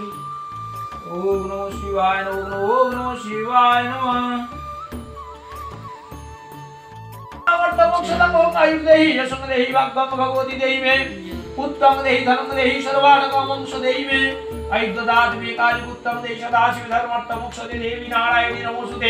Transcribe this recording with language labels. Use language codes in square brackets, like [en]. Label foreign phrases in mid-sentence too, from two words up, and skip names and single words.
[sa] ওম নমঃ শিবায় নমঃ, ওম নমঃ শিবায় নমঃ। আমর্তমোক্ষদং ওম আয়ুর্দেহি যশং দেহি ভাগ্যং ভগবতী দেহি মে পুত্রং দেহি ধনং দেহি সর্বাণকমং দেহি মে আয়ুর্দদাত মে কালীপুত্রং দেহি সদাশিব ধর্মার্থমোক্ষদে দেবী নারায়ণী নমস্তুতে।